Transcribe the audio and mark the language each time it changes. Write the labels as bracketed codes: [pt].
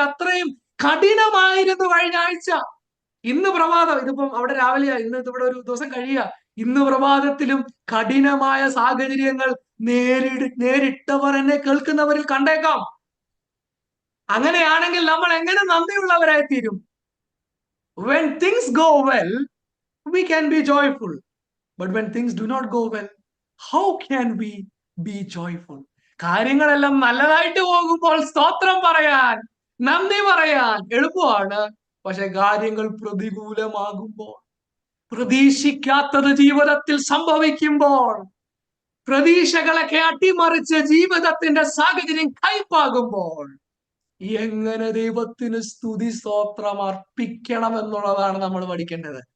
[ml] അത്രയും കഠിനമായിരുന്നു കഴിഞ്ഞ ആഴ്ച. ഇന്ന് പ്രഭാതം, ഇതിപ്പം അവിടെ രാവിലെയാ, ഇന്ന് ഇവിടെ ഒരു ദിവസം കഴിയുക. ഇന്ന് പ്രഭാതത്തിലും കഠിനമായ സാഹചര്യങ്ങൾ നേരിട്ടവർ എന്നെ കേൾക്കുന്നവരിൽ കണ്ടേക്കാം. അങ്ങനെയാണെങ്കിൽ നമ്മൾ എങ്ങനെ നന്ദിയുള്ളവരായി തീരും? [en] When things go well, we can be joyful. But when things do not go well, how can we be joyful? [ml] കാര്യങ്ങളെല്ലാം നല്ലതായിട്ട് പോകുമ്പോൾ സ്തോത്രം പറയാൻ, നന്ദി പറയാൻ എളുപ്പമാണ്. പക്ഷെ കാര്യങ്ങൾ പ്രതികൂലമാകുമ്പോൾ, പ്രതീക്ഷിക്കാത്തത് ജീവിതത്തിൽ സംഭവിക്കുമ്പോൾ, പ്രതീക്ഷകളൊക്കെ അട്ടിമറിച്ച് ജീവിതത്തിന്റെ സാഹചര്യം കൈപ്പാകുമ്പോൾ എങ്ങനെ ദൈവത്തിന് സ്തുതി സ്തോത്രം അർപ്പിക്കണം എന്നുള്ളതാണ് നമ്മൾ പഠിക്കേണ്ടത്.